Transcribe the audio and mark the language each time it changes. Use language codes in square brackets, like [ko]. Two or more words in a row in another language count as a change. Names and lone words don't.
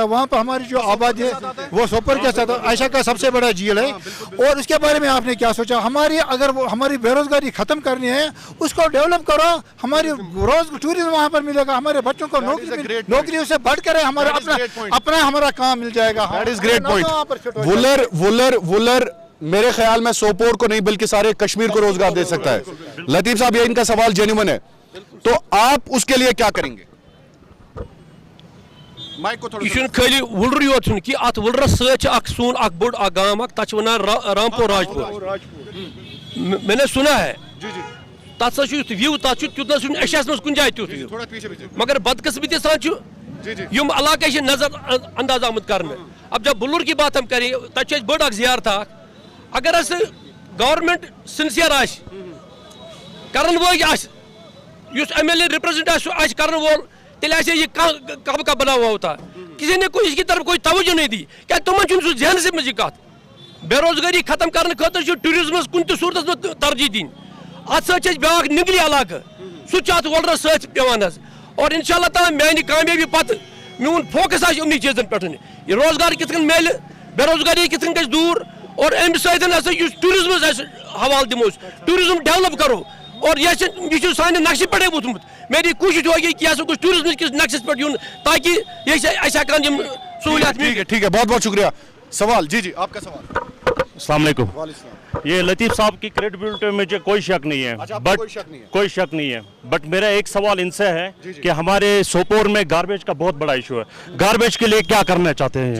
[ur] وہاں پر ہماری جو آبادی ہے وہ سوپر کے ساتھ ایشیا کا سب سے بڑا جھیل ہے, اور اس کے بارے میں آپ نے کیا سوچا؟ اگر ہماری بے روزگاری ختم کرنی ہے اس کو ڈیولپ کرو, ہماری ٹوریزم وہاں پر ملے گا, ہمارے بچوں کو نوکری سے بڑھ کر ہمارا کام مل جائے گا. [en] That is great point. [ur] وولر میرے خیال میں سوپور کو نہیں بلکہ سارے کشمیر کو روزگار دے سکتا ہے. لطیف صاحب یہ ان کا سوال جینوئن ہے, تو آپ اس کے لیے کیا کریں گے؟ [ks] یہ چھُنہٕ خٲلی وُلرٕے یوت چھُنہٕ کہِ اتھ وُلرس سۭتۍ چھُ اکھ سون اکھ بوٚڑ اکھ گام اکھ تتھ چھِ ونان رامپور راجپور. [ur] میں نے سنا ہے [ks] تتھ سا چھُ یُتھ وِو, تتھ چھُ تیوٗتاہ چھُنہٕ ایشیاہس منٛز کُنہِ جایہِ تیُتھ وِو, مگر بدقسمتی سان چھُ یم علاقے چھِ نظر انداز آمُت کرنہٕ. [ur] اب جب بلور کی بات ہم کریں [ks] تتھ چھِ اَسہِ بٔڑ اکھ زیارت اکھ, اگر اَسہِ گورمنٹ سنسیر آسہِ کرن وٲلۍ آسہِ, یُس ایم ایل اے رِپرٛزنٹ آسہِ سُہ آسہِ کرن وول, تیٚلہِ آسہِ یہِ [ur] کب کا بنا ہوا ہوتا. کسی نے کوئی اس کی طرف کوئی توجہ نہیں دی, [ks] کیا تمن چھُنہٕ سُہ ذہنسٕے منٛز یہِ کتھ. بے روزگاری ختم کرنہٕ خٲطرٕ چھُ ٹوٗرزمس کُنہِ تہِ صوٗرتس منٛز ترجیح دِنۍ. اتھ سۭتۍ چھِ اَسہِ بیٛاکھ نِگلی علاقہٕ, سُہ چھُ اتھ وۄلرس سۭتۍ پیوان حظ, اور [ar] انشاء اللہ تعالیٰ [ks] میانہِ کامیٲبی پتہٕ میون فوکس آسہِ یِمنٕے چیٖزن پٮ۪ٹھ. یہِ روزگار کِتھ کٔنۍ میلہِ, بے روزگاری کِتھ کٔنۍ گژھِ دوٗر, اور امہِ سۭتۍ ہسا یُس ٹوٗرزمس أسۍ حوالہٕ دِمو أسۍ, ٹوٗرزم ڈیولپ کرو, اور یہ چھُ سانہِ نقشہٕ پٮ۪ٹھے ووٚتھمُت. [ur] میری کوشش ہوگی کہ یہ [ks] ہسا گوٚژھ ٹوٗرزم کِس نقشس پٮ۪ٹھ یُن تاکہ یہ أسۍ ہٮ۪کان یِم سہوٗلیات. [ur] ٹھیک ہے, بہت بہت شکریہ. سوال جی آپ کا سوال. [ar] السلام علیکم. [ur] یہ لطیف صاحب کی کریڈیبلٹی میں مجھے کوئی شک نہیں ہے, بٹ کوئی شک نہیں ہے, بٹ میرا ایک سوال ان سے ہے کہ ہمارے سوپور میں گاربیج کا بہت بڑا ایشو ہے, گاربیج کے لیے کیا کرنا چاہتے ہیں؟